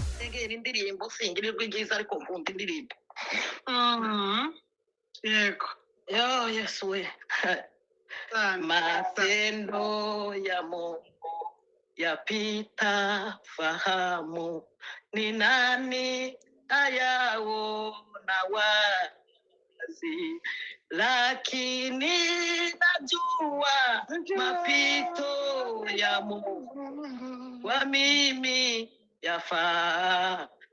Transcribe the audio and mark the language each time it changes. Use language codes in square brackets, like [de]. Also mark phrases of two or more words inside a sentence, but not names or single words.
[rw] negera indirimbo singirirwa igiza ariko nkunda indirimbo. Yego. Yo Yesu we. [sw] Matendo ya Mungu yapita fahamu, ni nani ayaona wazi, lakini najua mapito ya Mungu kwa mimi yafaa